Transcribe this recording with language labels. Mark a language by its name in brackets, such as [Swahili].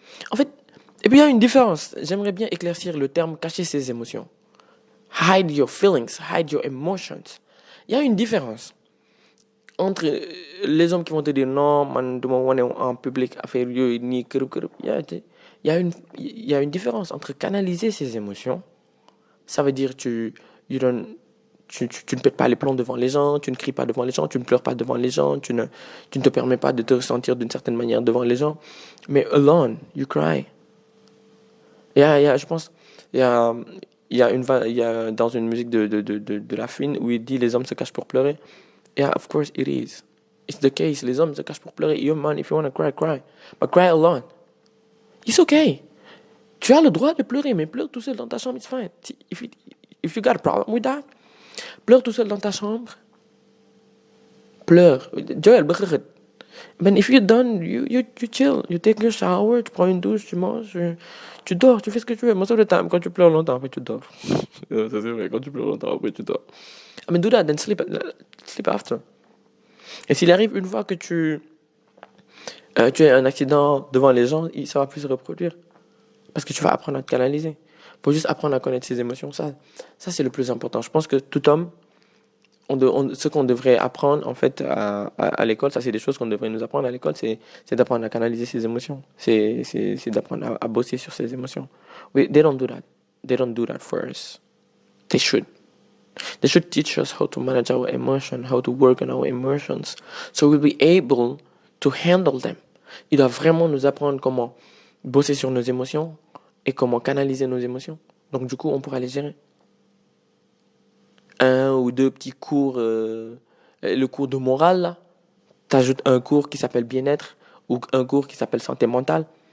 [French] En fait, et puis il y a une différence. J'aimerais bien éclaircir le terme cacher ses émotions. [English] Hide your feelings, hide your emotions. [French] Il y a une différence entre les hommes qui vont te dire non, man, de mon en public, affaire ni krup. Il y a une différence entre canaliser ses émotions. Ça veut dire tu ne pètes pas les plombs devant les gens, tu ne cries pas devant les gens, tu ne pleures pas devant les gens, tu ne te permets pas de te sentir d'une certaine manière devant les gens. Mais [English] alone, you cry. [French] Je pense, il y a dans une musique de La Fine où il dit les hommes se cachent pour pleurer. [English] Yeah, of course it is. It's the case. [French] Les hommes se cachent pour pleurer. [English] Yo man, if you want to cry, cry. But cry alone. It's okay. [French] Tu as le droit de pleurer, mais pleure tout seul dans ta chambre, [English] it's fine. If you got a problem with that, [French] pleure tout seul dans ta chambre. Pleure. [English] Joël, ben, if you're done, you chill. You take your shower, [French] tu prends une douche, tu manges, tu dors, tu fais ce que tu veux. [English] Most of the time, [French] quand tu pleures longtemps, après tu dors. Ça c'est vrai, quand tu pleures longtemps, après tu dors. [English] I mean, do that, then sleep after. [French] Et s'il arrive une fois que tu as un accident devant les gens, ça va plus se reproduire. Parce que tu vas apprendre à te canaliser. Faut juste apprendre à connaître ses émotions. Ça c'est le plus important. Je pense que tout homme, ce qu'on devrait apprendre en fait à l'école, ça c'est des choses qu'on devrait nous apprendre à l'école, c'est d'apprendre à canaliser ses émotions. C'est d'apprendre à bosser sur ses émotions. [English] They don't do that. They don't do that for us. They should. They should teach us how to manage our emotions, how to work on our emotions, so we'll be able to handle them. [French] Ils doivent vraiment nous apprendre comment bosser sur nos émotions et comment canaliser nos émotions. Donc du coup, on pourra les gérer. 1 ou 2 petits cours, le cours de morale, là. T'ajoutes un cours qui s'appelle bien-être ou un cours qui s'appelle santé mentale.